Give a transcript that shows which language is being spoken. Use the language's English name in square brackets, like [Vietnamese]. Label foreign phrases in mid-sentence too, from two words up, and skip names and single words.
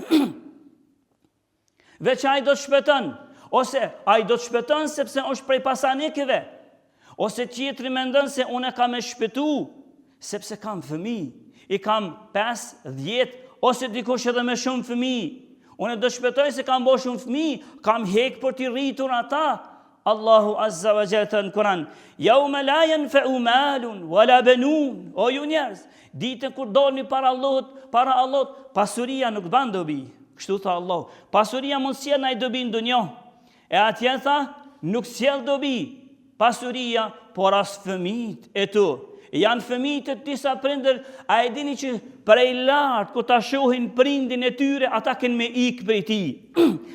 [Albanian] Veç ai do të shpëton, ose ai do të shpëton sepse është prej pasanikëve, ose tjetri mendon se unë kam e shpëtu, sepse kam fëmijë, I kam 5, 10, ose dikush edhe me shumë fëmijë. Unë do të shpëtoj se kam bo shumë fëmijë, kam hek për t'i rritur ata. [Arabic] الله عز وجل [Albanian] në Kur'an, [Arabic] يوم لا ينفع مال ولا بنون. [Albanian] O ju njerëz, ditën kur dolni para Allahut, pasuria nuk ban dobi. Kështu tha Allah, pasuria mund sjell ndaj dobi në dunjë. E atje tha, nuk sjell dobi pasuria, por as fëmijët e tu. Janë fëmijët e disa prindër, a e dini që prej lart kur ta shohin prindin e tyre, ata kanë me ik prej tij.